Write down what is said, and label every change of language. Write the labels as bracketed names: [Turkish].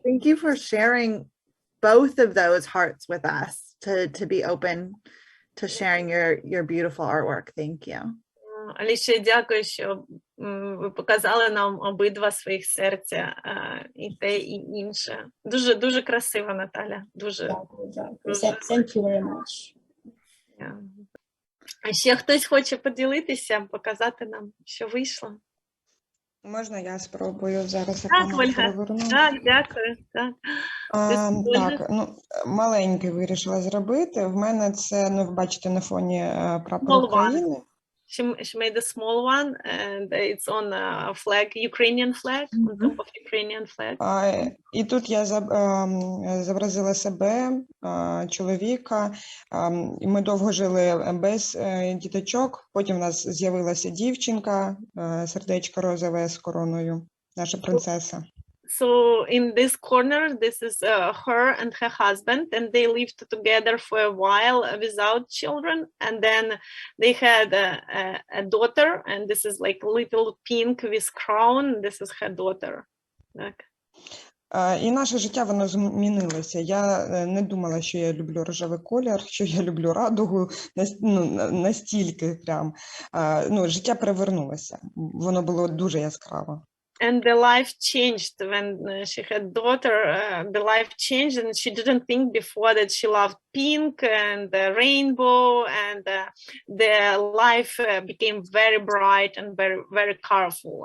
[English] Thank you for sharing both of those hearts with us, to be open to sharing your beautiful artwork. Thank you. [Ukrainian] Аліше, дякую, що ви показали нам обидва своїх серця, і те, і інше. Дуже, дуже красиво, Наталя. Дуже. Дякую. [English] Thank you very much. [Ukrainian] А ще хтось хоче поділитися, показати нам, що вийшло? Можна я спробую зараз Так, камеру Ольга. перевернути? Так, дякую. Так. Так, маленький вирішила зробити. В мене це, ви бачите, на фоні прапор [English] Small one. [Ukrainian] України. [English] She made a small one, and it's on a flag, Ukrainian flag, on top of Ukrainian flag. [Ukrainian] І тут я зобразила себе, чоловіка, і ми довго жили без діточок, потім у нас з'явилася дівчинка, сердечко розове з короною, наша принцеса. [English] So in this corner, this is her and her husband, and they lived together for a while without children, and then they had a daughter, and this is like little pink with crown. This is her daughter. [Ukrainian] Так. І наше життя, воно змінилося. Я не думала, що я люблю рожевий колір, що я люблю радугу, настільки прям. Життя перевернулося. Воно було дуже яскраво. [English] And the life changed when she had daughter. The life changed, and she didn't think before that she loved pink and the rainbow, and the life became very bright and very, very colorful.